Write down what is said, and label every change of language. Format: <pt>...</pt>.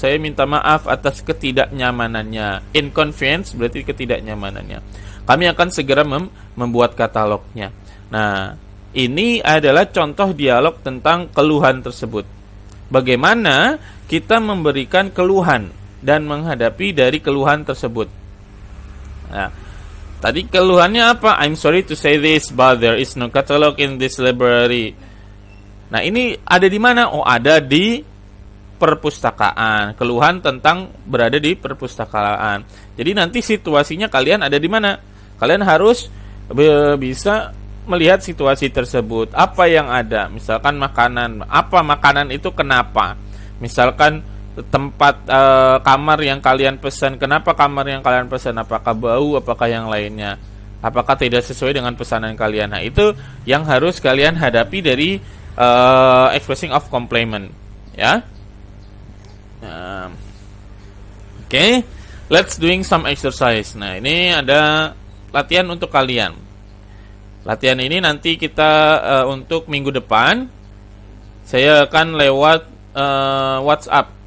<id>Saya minta maaf atas ketidaknyamanannya. Inconvenience berarti ketidaknyamanannya. Kami akan segera membuat katalognya. Nah, ini adalah contoh dialog tentang keluhan tersebut. Bagaimana kita memberikan keluhan dan menghadapi dari keluhan tersebut. Nah, tadi keluhannya apa?</id> <en>I'm sorry to say this, but there is no catalog in this library.</en> <id>Nah, ini ada di mana? Oh, ada di perpustakaan. Keluhan tentang berada di perpustakaan. Jadi nanti situasinya kalian ada di mana? Kalian harus bisa melihat situasi tersebut, apa yang ada. Misalkan makanan, apa makanan itu kenapa? Misalkan tempat kamar yang kalian pesan, kenapa kamar yang kalian pesan? Apakah bau, apakah yang lainnya? Apakah tidak sesuai dengan pesanan kalian? Nah, itu yang harus kalian hadapi dari</id> <en>expressing of compliment,</en> <id>ya.</id> <en>Oke, let's doing some exercise.</en> <id>Nah, ini ada latihan untuk kalian. Latihan ini nanti kita untuk minggu depan saya akan lewat WhatsApp.</id>